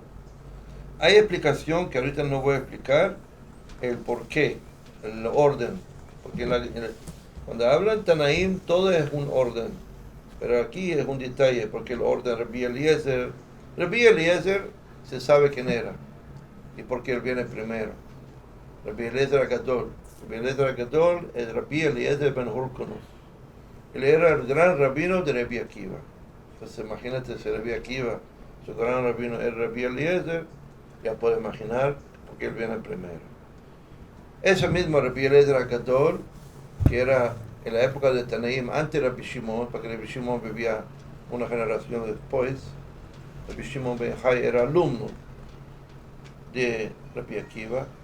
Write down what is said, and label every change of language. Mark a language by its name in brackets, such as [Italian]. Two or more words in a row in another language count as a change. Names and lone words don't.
[Spanish] Hay explicación que ahorita no voy a explicar el por qué, el orden. Porque cuando hablan Tanaim, todo es un orden. Pero aquí es un detalle, porque el orden Rabbi Eliezer se sabe quién era y por qué él viene primero. Rabbi Eliezer Agadol. Rabbi Eliezer Agadol es Rabbi Eliezer ben Hurkonus. Él era el gran rabino de Rabbi Akiva. Entonces imagínate si Rabbi Akiva, su gran rabino es Rabbi Eliezer, ya puedes imaginar por qué él viene primero. Ese mismo Rabbi Eliezer Agadol, que era en la época de Tanaim, antes de Rabbi Shimon, porque Rabbi Shimon vivía una generación después, Rabbi Shimon ben Jai era alumno de Rabbi Akiva.